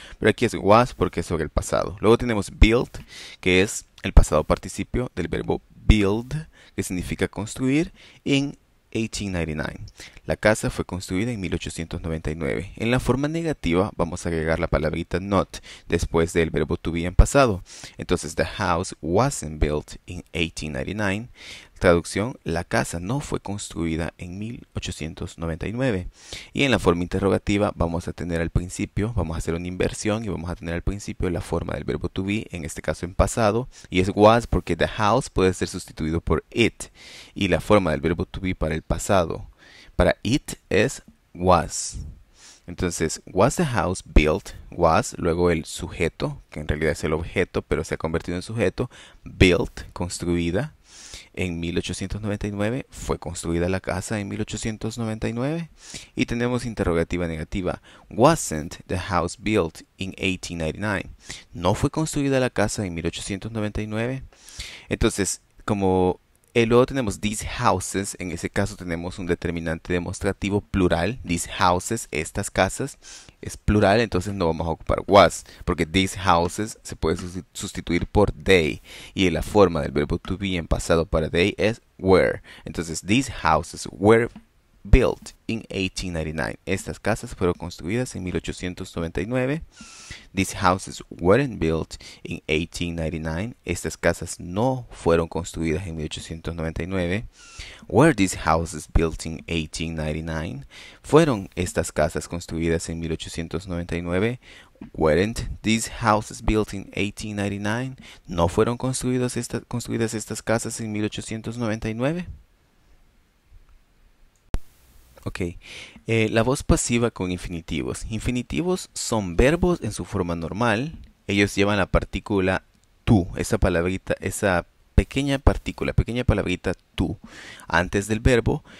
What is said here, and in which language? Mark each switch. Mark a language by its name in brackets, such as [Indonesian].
[Spanish] Pero aquí es was porque es sobre el pasado. Luego tenemos built, que es el pasado participio del verbo build, que significa construir, en 1899. La casa fue construida en 1899. En la forma negativa vamos a agregar la palabrita not después del verbo to be en pasado. Entonces, [English] the house wasn't built in 1899. [Spanish] Traducción, la casa no fue construida en 1899. Y en la forma interrogativa vamos a tener al principio, vamos a hacer una inversión y vamos a tener al principio la forma del verbo to be, en este caso en pasado, y es was porque [English] the house [Spanish] puede ser sustituido por it. Y la forma del verbo to be para el pasado, para it, es was. Entonces, [English] was the house built, [Spanish] was, luego el sujeto, que en realidad es el objeto, pero se ha convertido en sujeto, built, construida. En 1899 fue construida la casa en 1899. Y tenemos interrogativa negativa. [English] Wasn't the house built in 1899? [Spanish] ¿No fue construida la casa en 1899? Entonces, como luego tenemos [English] these houses, [Spanish] en ese caso tenemos un determinante demostrativo plural, these houses, estas casas, es plural, entonces no vamos a ocupar was, porque these houses se puede sustituir por they, y la forma del verbo to be en pasado para they es were. Entonces, [English] these houses were built in 1899. [Spanish] Estas casas fueron construidas en 1899. [English] These houses weren't built in 1899. [Spanish] Estas casas no fueron construidas en 1899. [English] Were these houses built in 1899? [Spanish] ¿Fueron estas casas construidas en 1899? [English] Weren't these houses built in 1899? [Spanish] ¿No fueron construidas estas casas en 1899? Ok, la voz pasiva con infinitivos. Infinitivos son verbos en su forma normal. Ellos llevan la partícula tú, esa palabrita, esa pequeña palabrita tú, antes del verbo.